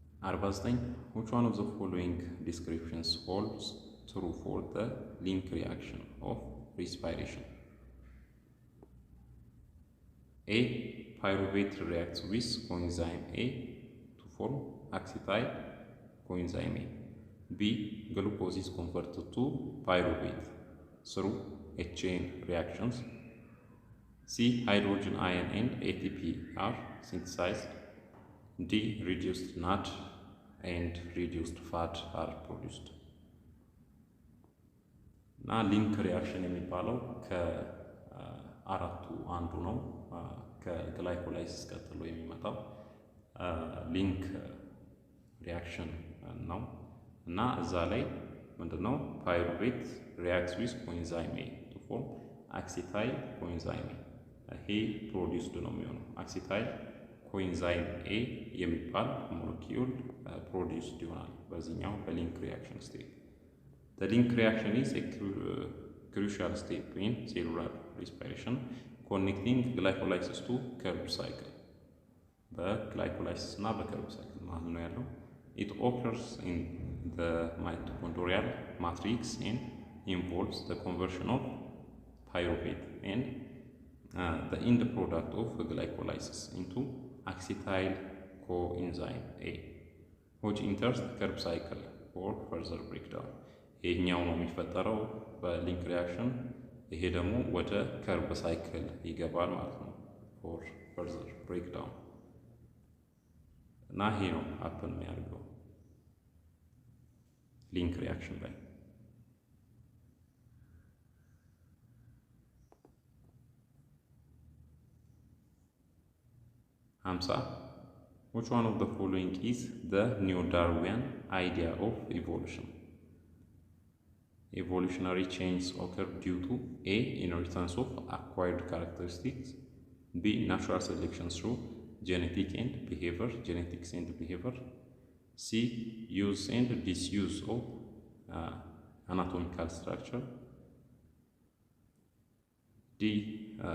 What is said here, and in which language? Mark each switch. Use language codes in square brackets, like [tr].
[en] 49 which one of the following descriptions holds true for the link reaction of respiration? A. Pyruvate reacts with coenzyme A to form acetyl coenzyme A. B. Glucose is converted to pyruvate through a chain reactions. C. Hydrogen ion and ATP are synthesized. D. Reduced NAD and reduced fat are produced. [am] እና ሊንክ ሪያክሽን የሚባለው ከአራቱ አንዱ ነው። ከግላይኮላይሲስ ቀጥሎ የሚመጣው ሊንክ ሪያክሽን ነው እና እዛ ላይ ምንድነው ፓይሩቬት ሪያክትስ ዊዝ ኮኤንዛይም ኤ ቱ ፎርም አክሲታይል ኮኤንዛይም ይሄ ፕሮዲውስድ ነው የሚሆነው። አክሲታይል ኮኤንዛይም ኤ የሚባል ሞለኪውል ፕሮዲውስድ ይሆናል በዚህኛው በሊንክ ሪያክሽን ስቴፕ። [en] The link reaction is a crucial step in cellular respiration, connecting glycolysis to Krebs cycle. [am] በግላይኮላይሲስ እና በከርብ ሳይክል ማለት ነው ያለው። [en] It occurs in the mitochondrial matrix and involves the conversion of pyruvate and the end product of glycolysis into acetyl coenzyme A, which enters the Krebs cycle for further breakdown. [am] ይሄኛው ነው የሚፈጠረው በሊንክ ሪያክሽን። ይሄ ደግሞ ወደ ከርብ ሳይክል ይገባል ማለት ነው ፎር ፈርዘር ብሬክዳውን እና ይሄ ነው ሀፕን የሚያደርገው ሊንክ ሪያክሽን ላይ። [en] 50 which one of the following is the neo-Darwinian idea of evolution? Evolutionary changes occur due to A. Inheritance of acquired characteristics, B. Natural selection through genetics and behavior, C. Use and disuse of anatomical structure, D.